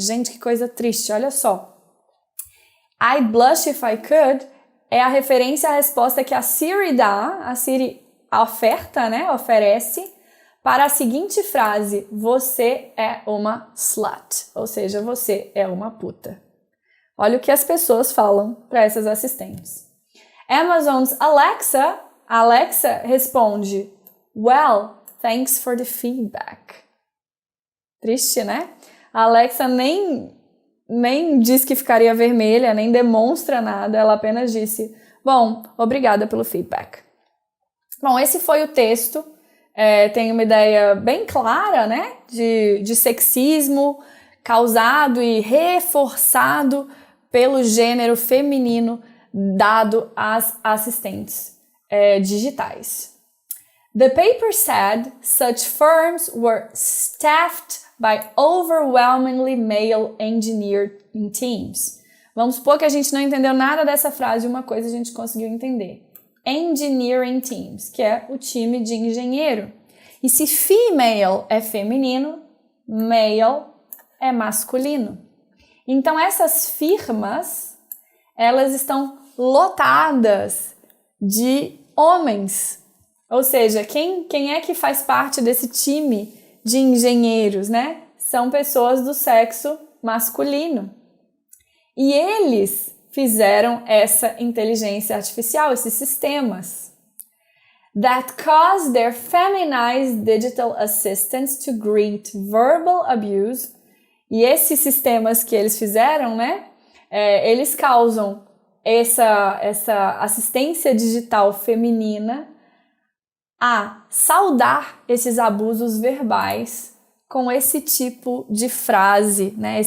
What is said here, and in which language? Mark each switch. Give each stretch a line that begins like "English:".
Portuguese: Gente, que coisa triste, olha só. I'd blush if I could é a referência à resposta que a Siri dá, a Siri oferta, né, oferece, para a seguinte frase, você é uma slut, ou seja, você é uma puta. Olha o que as pessoas falam para essas assistentes.
English: Amazon's Alexa responde, well, thanks for the feedback.
Portuguese: Triste, né? A Alexa nem diz que ficaria vermelha, nem demonstra nada, ela apenas disse, bom, obrigada pelo feedback. Bom, esse foi o texto. Tem uma ideia bem clara, né, de sexismo causado e reforçado pelo gênero feminino dado às assistentes digitais.
English: The paper said such firms were staffed by overwhelmingly male engineering teams.
Portuguese: Vamos supor que a gente não entendeu nada dessa frase, uma coisa a gente conseguiu entender. Engineering teams, que é o time de engenheiro. E se female é feminino, male é masculino. Então essas firmas, elas estão lotadas de homens. Ou seja, quem é que faz parte desse time de engenheiros, né? São pessoas do sexo masculino. E eles fizeram essa inteligência artificial, esses sistemas.
English: That caused their feminized digital assistants to greet verbal abuse.
Portuguese: E esses sistemas que eles fizeram, né? Eles causam essa assistência digital feminina a saudar esses abusos verbais com esse tipo de frase, né?